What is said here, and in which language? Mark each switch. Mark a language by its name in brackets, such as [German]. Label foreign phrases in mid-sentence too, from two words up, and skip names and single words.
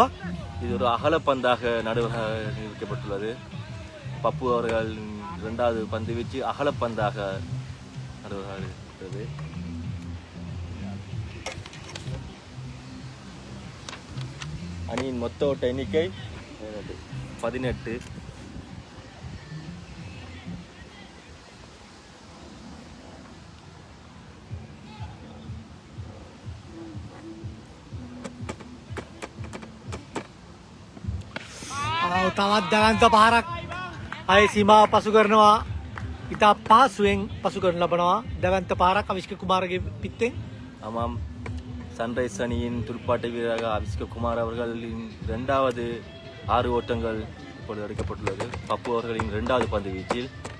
[Tamil] இது ஒரு அகல பந்தாக நடுவராக நியமிக்கப்பட்டுள்ளது. பப்பு அவர்கள் 2வது பந்து வீச்சு அகல பந்தாக நடுவராக இருக்கிறது. அணியின் மொத்த ஓட்ட எண்ணிக்கை 18. [Sinhala] තවත් දැවන්ත පහරක් අය සීමාව පසු කරනවා. ඉතා පහසුවෙන් පසු කරන ලබනවා දැවන්ත පහරක් අවිෂ්ක කුමාරගේ පිත්තෙන්. [Tamil] ஆமாம் சன்ரைஸ் அணியின் துடுப்பாட்ட வீரராக அவிஷ்க குமார் அவர்களின் 2வது 6 ஓட்டங்கள் இப்பொழுது எடுக்கப்பட்டுள்ளது. பப்பு அவர்களின் 2வது பந்து வீச்சில்